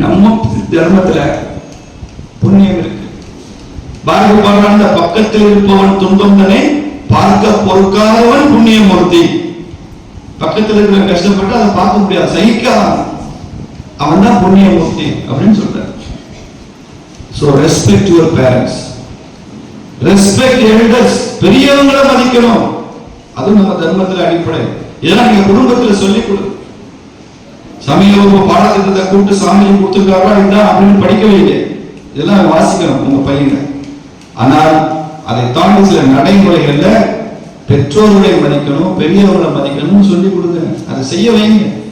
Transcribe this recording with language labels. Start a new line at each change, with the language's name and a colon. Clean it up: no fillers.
Tamil: நம்ம தர்மத்துல புண்ணியம் இருக்கு. பாரதி பாடுறான், பக்கத்தில் இருப்பவன் துன்பம் தன்னை பார்க்க பொறுக்காதவன் புண்ணியமூர்த்தி. பக்கத்தில் இருக்கிற கஷ்டப்பட்டு அதை பார்க்க முடியாது, சகிக்காதான், அவன் தான் புண்ணியமூர்த்தி அப்படின்னு சொல்றார்.
English: So respect your parents, respect elders.
Tamil: பெரியவங்களை மதிக்கணும். அது நம்ம தர்மத்துல அடிப்படை. இதெல்லாம் நீங்க குடும்பத்துல சொல்லிக் கொடு. சமய வகுப்பு பாடத்திட்டத்தை கூப்பிட்டு சாமியை கொடுத்துருக்காரா இதுதான் அப்படின்னு படிக்கவே இல்லை. இதெல்லாம் வாசிக்கணும் உங்க பையங்க. ஆனால் அதை தாண்டி சில நடைமுறைகள்ல பெற்றோர்களை மதிக்கணும், பெரியவர்களை மதிக்கணும்னு சொல்லி கொடுங்க. அதை செய்ய வைங்க.